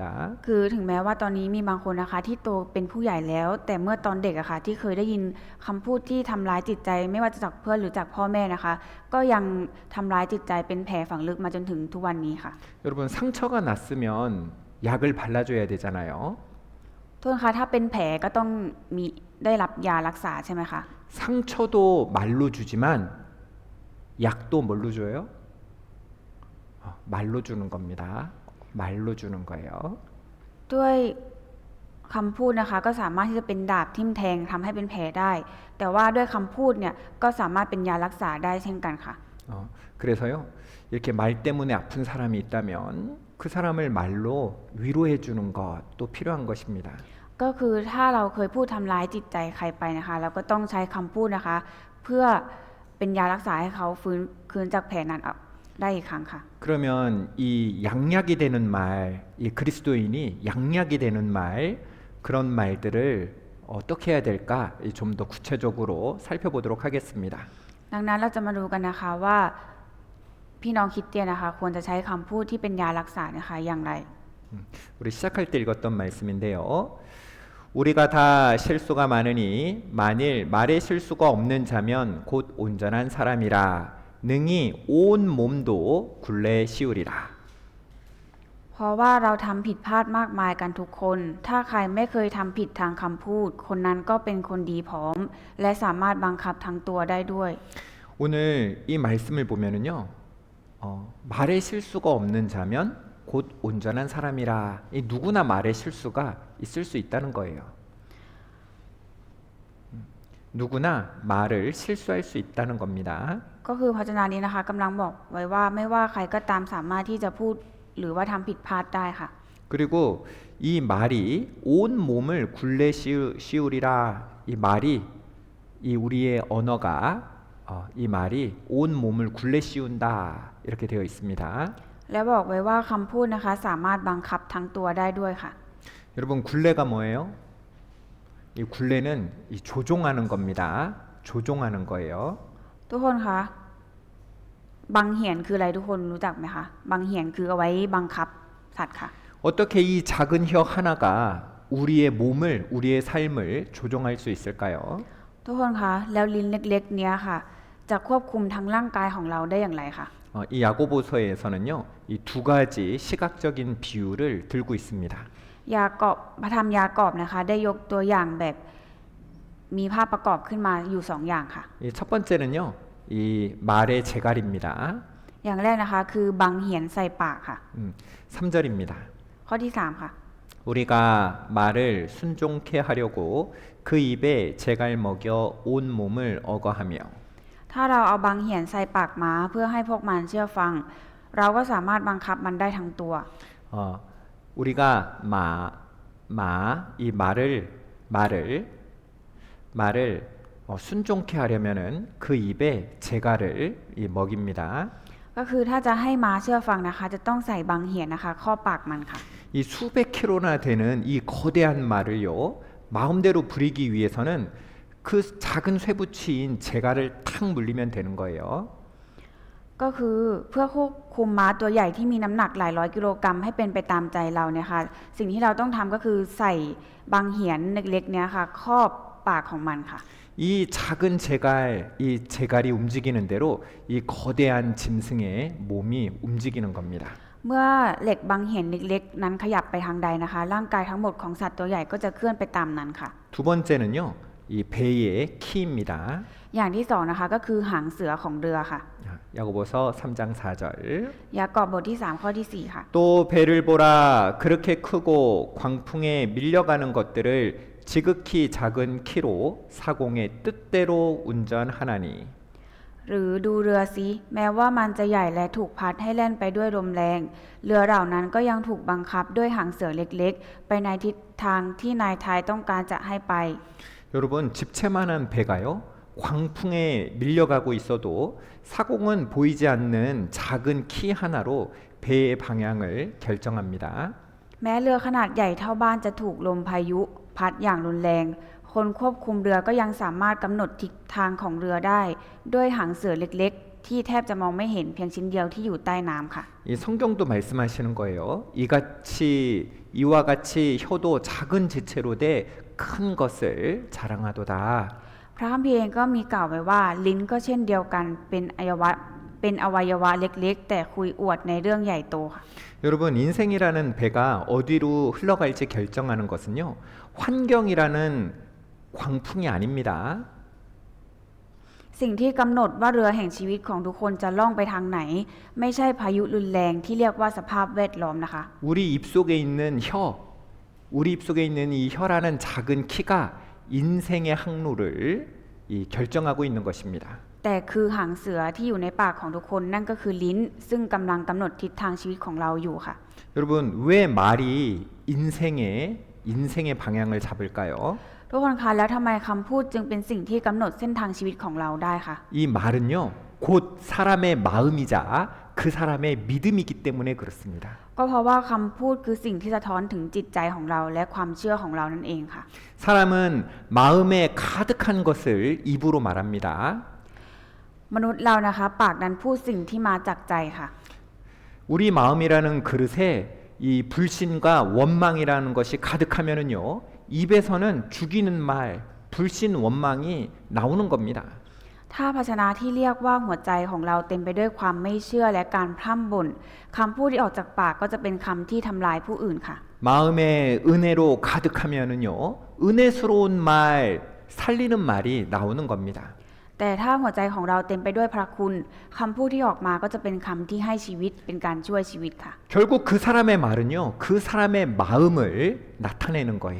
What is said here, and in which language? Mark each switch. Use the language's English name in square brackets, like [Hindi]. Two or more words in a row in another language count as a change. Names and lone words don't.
[Thai] คือถึงแม้ว่าตอนนี้มีบางคนนะคะที่โตเป็นผู้ใหญ่แล้ว แต่เมื่อตอนเด็กอะค่ะที่เคยได้ยินคำพูดที่ทำร้ายจิตใจไม่ว่าจะจากเพื่อนหรือจากพ่อแม่นะคะ ก็ยังทำร้ายจิตใจเป็นแผลฝังลึกมาจนถึงทุกวันนี้ค่ะ [Korean] 여러분 상처가 났으면 약을 발라줘야 되잖아요. [Thai] โทษนะคะถ้าเป็นแผลก็ต้องมีได้รับยารักษาใช่ไหมคะ [Korean] 상처도 말로 주지만 약도 뭘로 줘요? 말로 주는 겁니다. 말로 주는 거예요. [Thai] ด้วยคำพูดนะคะก็สามารถที่จะเป็นดาบทิ่มแทงทำให้เป็นแผลได้ แต่ว่าด้วยคำพูดเนี่ยก็สามารถเป็นยารักษาได้เช่นกันค่ะ [Korean] 그래서요 이렇게 말 때문에 아픈 사람이 있다면 그 사람을 말로 위로해 주는 것도 필요한 것입니다. [Thai] ก็คือถ้าเราเคยพูดทำร้ายจิตใจใครไปนะคะเราก็ต้องใช้คำพูดนะคะ เพื่อเป็นยารักษาให้เขาฟื้นคืนจากแผลนั้นได้อีกครั้งค่ะ [Korean] 그러면 이 양약이 되는 말, 이 그리스도인이 양약이 되는 말 그런 말들을 어떻게 해야 될까 좀 더 구체적으로 살펴보도록 하겠습니다. [Thai] ดังนั้นเราจะมาดูกันนะคะว่าพี่น้องคริสเตียนนะคะควรจะใช้คำพูดที่เป็นยารักษานะคะอย่างไร [Korean] 우리 시작할 때 읽었던 말씀인데요. 우리가 다 실수가 많으니 만일 말에 실수가 없는 자면 곧 온전한 사람이라 능히 온 몸도 굴레 씌우리라. [Thai] เพราะว่าเราทำผิดพลาดมากมายกันทุกคน ถ้าใครไม่เคยทำผิดทางคำพูด คนนั้นก็เป็นคนดีพร้อม และสามารถบังคับทั้งตัวได้ด้วย [Korean] 오늘 이 말씀을 보면은요, 말에 실수가 없는 자면 곧 온전한 사람이라. 이 누구나 말에 실수가 있을 수 있다는 거예요. 누구나 말을 실수할 수 있다는 겁니다. [Thai] ก็คือพระเจนานี้นะคะกำลังบอกไว้ว่าไม่ว่าใครก็ตามสามารถที่จะพูดหรือว่าทำผิดพลาดได้ค่ะ [Korean] 그리고 이 말이 온 몸을 굴레 씌우리라. 이 말이 이 우리의 언어가 이 말이 온 몸을 굴레 씌운다. 이렇게 되어 있습니다. [Thai] และบอกไว้ว่าคำพูดนะคะสามารถบังคับทั้งตัวได้ด้วยค่ะ [Korean] 여러분 굴레가 뭐예요? 이 굴레는 이 조종하는 겁니다. 조종하는 거예요. [Thai] ทุกคนคะบังเหียนคืออะไรทุกคนรู้จักไหมคะบังเหียนคือเอาไว้บังคับสัตว์ค่ะ [Korean] 어떻게 이 작은 혀 하나가 우리의 몸을, 우리의 삶을 조종할 수 있을까요? [Thai] ทุกคนคะแล้วลิ้นเล็กๆเนี้ยค่ะจะควบคุมทั้งร่างกายของเราได้อย่างไรคะ [Korean] 이 야고보서에서는요, 이 두 가지 시각적인 비유를 들고 있습니다. [Thai] ยากอบพระธรรมยากอบนะคะได้ยกตัวอย่างแบบมีภาพประกอบขึ้นมาอยู่สองอย่างค่ะ [Korean] 이 첫 번째는요, 이 말의 재갈입니다. [Thai] อย่างแรกนะคะคือบังเหียนใส่ปากค่ะ [Korean] 3절입니다. [Thai] ข้อที่3ค่ะ [Korean] 우리가 말을 순종케 하려고 그 입에 재갈 먹여 온 몸을 억어하며 [Thai] ถ้าเราเอาบังเหียนใส่ปากม้าเพื่อให้พวกมันเชื่อฟัง เราก็สามารถบังคับมันได้ทั้งตัว [Korean] 우리가 이 말을 순종케 하려면은 그 입에 재갈을 먹입니다. [Thai] ก็คือถ้าจะให้ม้าเชื่อฟังนะคะจะต้องใส่บังเหียนนะคะข้อปากมันค่ะ [Korean] 이 수백 킬로나 되는 이 거대한 말을요, 마음대로 부리기 위해서는 그 작은 쇠붙이인 재갈을 탁 물리면 되는 거예요. [Thai] ก็คือเพื่อควบคุมม้าตัวใหญ่ที่มีน้ำหนักหลายร้อยกิโลกรัมให้เป็นไปตามใจเราเนี่ยค่ะสิ่งที่เราต้องทำก็คือใส่บังเหียนเล็กๆเนี่ยค่ะครอบปากของมันค่ะ [Korean] 이 작은 이 재갈이 움직이는 대로 이 거대한 짐승의 몸이 움직이는 겁니다. [Thai] เมื่อเหล็กบังเหียนเล็กๆนั้นขยับไปทางใดนะคะร่างกายทั้งหมดของสัตว์ตัวใหญ่ก็จะเคลื่อนไปตามนั้นค่ะ [Korean] 두 번째는요, 이 배의 키입니다. [Thai] อย่างที่2นะคะก็คือหางเสือของเรือค่ะ [Korean] 야고보서 3장 4절. [Thai] ยากอบบทที่3ข้อที่4ค่ะ [Korean] 또 배를 보라. 그렇게 크고 광풍에 밀려가는 것들을 지극히 작은 키로 사공의 뜻대로 운전하나니. [Thai] หรือดูเรือสิแม้ว่ามันจะใหญ่และถูกพัดให้แล่นไปด้วยลมแรงเรือเหล่านั้นก็ยังถูกบังคับด้วยหางเสือเล็กๆไปในทิศทางที่นายทายต้องการจะให้ไป [Korean] 여러분 집채만한 배가요, 광풍에 밀려가고 있어도 사공은 보이지 않는 작은 키 하나로 배의 방향을 결정합니다. [Thai] แม้เรือขนาดใหญ่เท่าบ้านจะถูกลมพายุพัดอย่างรุนแรงคนควบคุมเรือก็ยังสามารถกำหนดทิศทางของเรือได้ด้วยหางเสือเล็กๆที่แทบจะมองไม่เห็นเพียงชิ้นเดียวที่อยู่ใต้น้ำค่ะ [Korean] 이 성경도 말씀하시는 거예요. 이와 같이 혀도 작은 지체로 돼 큰 것을 자랑하도다. [Thai] พระคัมภีร์เองก็มีกล่าวไว้ว่าลิ้นก็เช่นเดียวกันเป็นอวัยวะเล็กๆแต่คุยอวดในเรื่องใหญ่โตค่ะ [Korean] 여러분 인생이라는 배가 어디로 흘러갈지 결정하는 것은요, 환경이라는 광풍이 아닙니다. [Thai] สิ่งที่กำหนดว่าเรือแห่งชีวิตของทุกคนจะล่องไปทางไหนไม่ใช่พายุรุนแรงที่เรียกว่าสภาพแวดล้อมนะคะ [Korean] 우리 입속에 있는 이 혀라는 작은 키가 인생의 항로를 결정하고 있는 것입니다. [Thai] แต่คือหางเสือที่อยู่ในปากของทุกคนนั่นก็คือลิ้นซึ่งกำลังกำหนดทิศทางชีวิตของเราอยู่ค่ะ [Korean] 여러분 왜 말이 인생의 방향을 잡을까요? [Thai] ทุกคนคะแล้วทำไมคำพูดจึงเป็นสิ่งที่กำหนดเส้นทางชีวิตของเราได้คะ [Korean] 이 말은요, 곧 사람의 마음이자 그 사람의 믿음이기 때문에 그렇습니다. [Thai] ก็เพราะว่าคำพูดคือสิ่งที่สะท้อนถึงจิตใจของเราและความเชื่อของเรานั่นเองค่ะ [Korean] 사람은 마음에 가득한 것을 입으로 말합니다. [Thai] มนุษย์เรานะคะปากนั้นพูดสิ่งที่มาจากใจค่ะ [Korean] 우리 마음이라는 그릇에 이 불신과 원망이라는 것이 가득하면은요, 입에서는 죽이는 말, 불신, 원망이 나오는 겁니다. [Thai] ถ้าภาชนะที่เรียกว่าหัวใจของเราเต็มไปด้วยความไม่เชื่อและการพร่ำบ่นคำพูดที่ออกจากปากก็จะเป็นคำที่ทำลายผู้อื่นค่ะ [Korean] 마음에 은혜로 가득하면은요, 은혜스러운 말, 살리는 말이 나오는 겁니다. [Thai] แต่ถ้าหัวใจของเราเต็มไปด้วยพระคุณคำพูดที่ออกมาก็จะเป็นคำที่ให้ชีวิตเป็นการช่วยชีวิตค่ะ [Korean] 결국 그 사람의 말은요, 그 사람의 마음을 나타내는 거예요.